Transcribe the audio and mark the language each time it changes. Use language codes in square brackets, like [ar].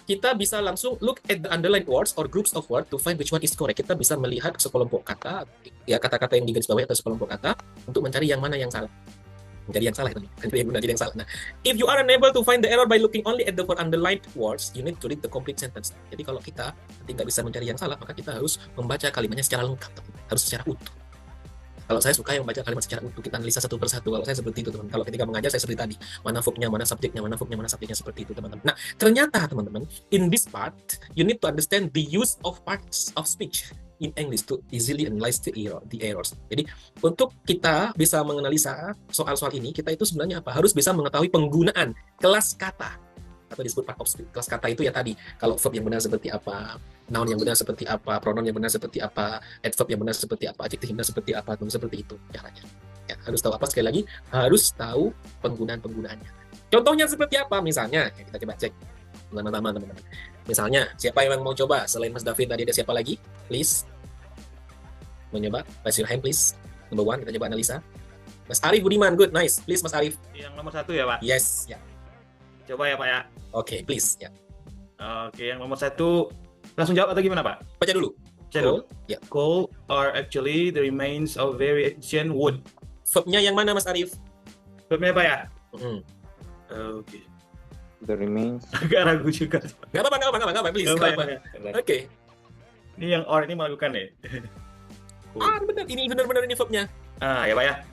[id] Kita bisa langsung [en] look at the underlined words or groups of words to find which one is correct. [id] Kita bisa melihat sekelompok kata, ya kata-kata yang digarisbawahi atau sekelompok kata untuk mencari yang mana yang salah. Mencari yang salah itu, mencari yang benar, jadi yang salah. [en] Nah, if you are unable to find the error by looking only at the four underlined words, you need to read the complete sentence. [id] Jadi kalau kita nanti nggak bisa mencari yang salah, maka kita harus membaca kalimatnya secara lengkap, harus secara utuh. Kalau saya suka yang membaca kalimat secara utuh, kita analisa satu persatu. Kalau saya seperti itu, teman. Kalau ketika mengajar, saya seperti tadi. Mana verbnya, mana subjeknya, mana verbnya, mana subjeknya, seperti itu, teman-teman. Nah, ternyata, teman-teman, [en] in this part, you need to understand the use of parts of speech in English to easily analyze the errors. [id] Jadi, untuk kita bisa menganalisa soal-soal ini, kita itu sebenarnya apa? Harus bisa mengetahui penggunaan kelas kata. Atau disebut part of speech. Kelas kata itu ya tadi, kalau verb yang benar seperti apa, noun yang benar seperti apa, pronoun yang benar seperti apa, adverb yang benar seperti apa, adjektif yang benar seperti apa, seperti itu caranya. Ya, harus tahu apa sekali lagi, harus tahu penggunaannya. Contohnya seperti apa? Misalnya, ya kita coba cek sama-sama teman-teman. Misalnya, siapa yang mau coba selain Mas David tadi ada siapa lagi? [en] Please. [id] Mau nyoba? [en] Raise your hand please. Number 1 [id] kita coba analisa. [en] Mas Arif Budiman, good, nice. Please Mas Arif. [id] Yang nomor 1 ya Pak? [en] Yes, ya. [id] Coba ya Pak ya. Oke, please, ya. Oke, yang nomor 1 langsung jawab atau gimana Pak? Baca dulu. [en] Coal. [id] Ya. [en] Coal are actually the remains of very ancient wood. [id] Verbnya yang mana Mas Arif? Verbnya Pak ya? Oke. [en] The remains. [id] Agak ragu juga. Nggak apa-apa, please. Coba Nggak apa. ya. Oke. Ini yang or ini melakukan ya? Benar. Ini benar-benar ini verbnya. Ya Pak ya.